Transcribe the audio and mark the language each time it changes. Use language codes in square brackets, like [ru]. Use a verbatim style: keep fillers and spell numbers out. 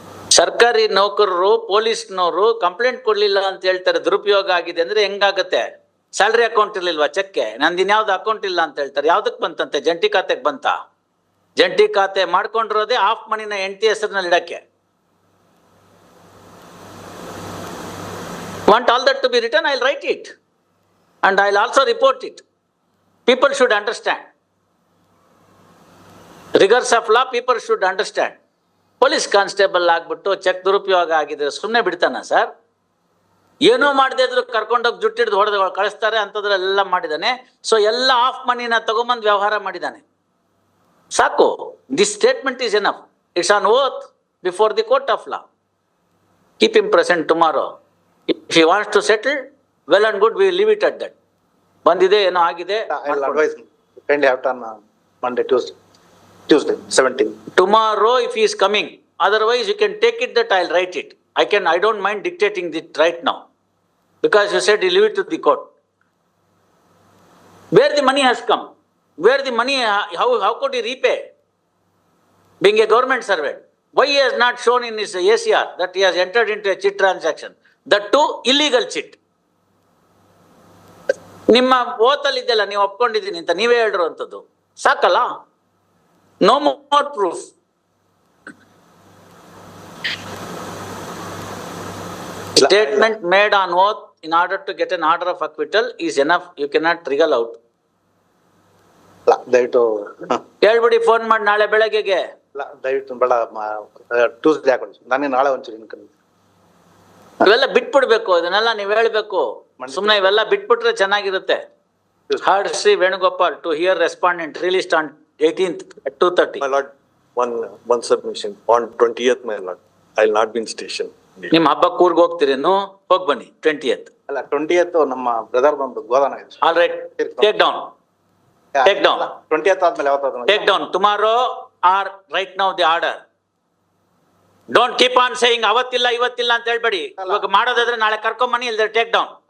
[kn] ಸರ್ಕಾರಿ ನೌಕರರು, ಪೊಲೀಸ್ನವರು ಕಂಪ್ಲೇಂಟ್ ಕೊಡ್ಲಿಲ್ಲ ಅಂತ ಹೇಳ್ತಾರೆ, ದುರುಪಯೋಗ ಆಗಿದೆ ಅಂದ್ರೆ ಹೆಂಗಾಗತ್ತೆ? ಸ್ಯಾಲ್ರಿ ಅಕೌಂಟ್ ಇರ್ಲಿಲ್ವಾ ಚೆಕ್ಗೆ? ನಂದು ಇನ್ಯಾವ್ದು ಅಕೌಂಟ್ ಇಲ್ಲ ಅಂತ ಹೇಳ್ತಾರೆ. ಯಾವ್ದಕ್ ಬಂತಂತೆ? ಜಂಟಿ ಖಾತೆಗೆ ಬಂತ? ಜಂಟಿ ಖಾತೆ ಮಾಡ್ಕೊಂಡಿರೋದೇ ಆಫ್ ಮನಿನ ಹೆಂಡತಿ ಹೆಸರಿನಲ್ಲಿ ಇಡಕ್ಕೆ. [en] Want all that to be written, I'll write it. And I'll also report it. People should understand. Rigors of law, people should understand. [kn] Police constable ಆಗ್ಬಿಟ್ಟು ಚೆಕ್ ದುರುಪಯೋಗ ಆಗಿದೆ, ಸುಮ್ಮನೆ ಬಿಡ್ತಾನ ಸರ್? ಏನೂ ಮಾಡದೇ ಇದ್ರು ಕರ್ಕೊಂಡೋಗಿ ಜುಟ್ಟಿಡ್ದು ಹೊಡೆದು ಕಳಿಸ್ತಾರೆ, ಅಂಥದ್ರೆಲ್ಲ ಮಾಡಿದ್ದಾನೆ. ಸೊ ಎಲ್ಲ ಆಫ್ ಮನಿನ ತಗೊಂಬಂದು ವ್ಯವಹಾರ ಮಾಡಿದ್ದಾನೆ. ಸಾಕು, [en] This statement is enough. It's on oath before the court of law. Keep him present tomorrow. If you wants to settle well and good, we leave it at that. [kn] ಬಂದಿದೆ, ಏನೋ ಆಗಿದೆ. [en] I will advise him. Kindly have it on uh, Monday, Tuesday, Tuesday, seventeenth. Tomorrow if is coming, otherwise you can take it that I will write it. I can, I don't mind dictating it right now, because you said you leave it to the court. Where the money has come, where the money, how how could you repay? Being a government servant, why he has not shown in his A C R that he has entered into a chit transaction, that too illegal chit. [kn] ನಿಮ್ಮ ಓತಲ್ಲಿ ಇದೆಯಲ್ಲ, ನೀವು ಒಪ್ಕೊಂಡಿದ್ದೀನಿ ಅಂತ ನೀವೇ ಹೇಳಿರುವಂಥದ್ದು ಸಾಕಲ್ಲ? [en] No more proof. Statement made on oath in order to get an order of acquittal is enough. You cannot wriggle out. [kn] ಅಲ್ಲ, ದಯವಿಟ್ಟು ಹ, ಹೇಳ್ಬಿಡಿ ಫೋನ್ ಮಾಡಿ ನಾಳೆ ಬೆಳಗ್ಗೆಗೆ. ಅಲ್ಲ, ದಯವಿಟ್ಟು ಬೇಡ, ಟ್ಯೂಸ್ಡೇ ಹಾಕೊಂಡು ನಾನೇ ನಾಳೆ ಒಂಚೂರು ಇನ್ಕೊಂಡು ಇವೆಲ್ಲ ಬಿಟ್ಬಿಡ್ಬೇಕು, ಇದನ್ನೆಲ್ಲ ನೀವು ಹೇಳ್ಬೇಕು. ಸುಮ್ನೆ ಇವೆಲ್ಲ ಬಿಟ್ಬಿಟ್ರೆ ಚೆನ್ನಾಗಿರುತ್ತೆ. [en] Heard Shri Venugopal to hear respondent released on eighteenth at two thirty. My lord, one, one submission, on twentieth, my lord, I will not be in station. [kn] ನಿಮ್ಮ ಹಬ್ಬಕ್ಕೆ ಊರ್ಗ್ ಹೋಗ್ತೀರೇನು? ಹೋಗಿ ಬನ್ನಿ ಟ್ವೆಂಟಿಯತ್. ಅಲ್ಲ, ಟ್ವೆಂಟಿಯತ್ ನಮ್ಮ ಬ್ರದರ್ ಬಂದು ಗೋದಾನ ಇದೆ. [en] All right, take down, Take down. [kn] Twentieth ಆದ್ಮೇಲೆ ಯಾವತ್ತಾದ್ರು take down tomorrow [en] Or right now the order. Don't keep on saying [kn] ಅವತ್ತಿಲ್ಲ ಇವತ್ತಿಲ್ಲ ಅಂತ ಹೇಳ್ಬೇಡಿ. ಇವಾಗ ಮಾಡೋದಾದ್ರೆ ನಾಳೆ ಕರ್ಕೊಂಬನ್ನಿ, ಇಲ್ದ್ರೆ [en] Take down.